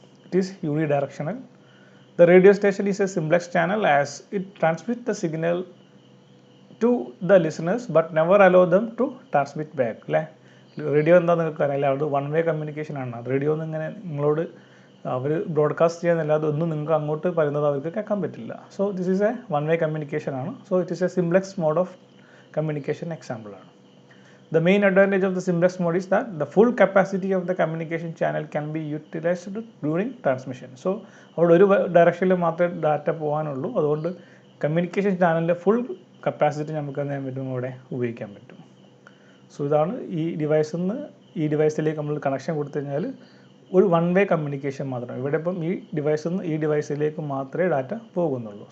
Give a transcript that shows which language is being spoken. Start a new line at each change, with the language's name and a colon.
English: It is uni directional. The radio station is A simplex channel as it transmit the signal to the listeners but never allow them to transmit back അല്ലേ.
Malayalam: Radio എന്താണെന്ന് നിങ്ങൾക്ക് അറിയില്ല, അത് one way communication ആണ്. Radio എന്ന് ഇങ്ങനെ നിങ്ങളോട് അവർ broadcast ചെയ്യാന്നല്ല, അതൊന്നും നിങ്ങൾക്ക് അങ്ങോട്ട് പറയുന്നത് അവർക്ക് കേൾക്കാൻ പറ്റില്ല.
English: So this is a one way communication ആണ്. So it is a simplex mode of communication example ആണ്. The main advantage of the simplex mode is that the full capacity of the communication channel can be utilized during transmission.
Malayalam: So അവിടെ ഒരു ഡയറക്ഷനിൽ മാത്രമേ data പോകാനുള്ളൂ. അതുകൊണ്ട് communication ചാനലിൻ്റെ full capacity നമുക്ക് എന്ത് ചെയ്യാൻ പറ്റും, അവിടെ ഉപയോഗിക്കാൻ പറ്റും. സോ ഇതാണ് ഈ ഡിവൈസിൽ നിന്ന് ഈ ഡിവൈസിലേക്ക് നമ്മൾ കണക്ഷൻ കൊടുത്തു കഴിഞ്ഞാൽ ഒരു വൺ വേ കമ്മ്യൂണിക്കേഷൻ മാത്രം. ഇവിടെ ഇപ്പം ഈ ഡിവൈസിൽ നിന്ന് ഈ ഡിവൈസിലേക്ക് മാത്രമേ ഡാറ്റ പോകുന്നുള്ളൂ.